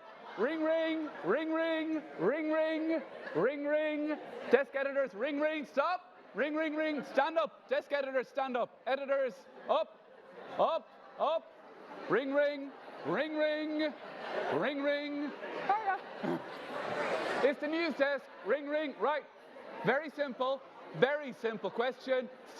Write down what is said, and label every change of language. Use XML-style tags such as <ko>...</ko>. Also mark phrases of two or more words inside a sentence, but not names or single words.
<en>Ring, ring, ring, ring, ring, ring, ring, ring. Desk editors, ring, ring. Stop. Ring, ring, ring. Stand up. Desk editors, stand up. Editors, up, up, up. Ring, ring, ring, ring, ring, ring. Hiya. It's the news desk. Ring, ring. Right. Very simple question.</en>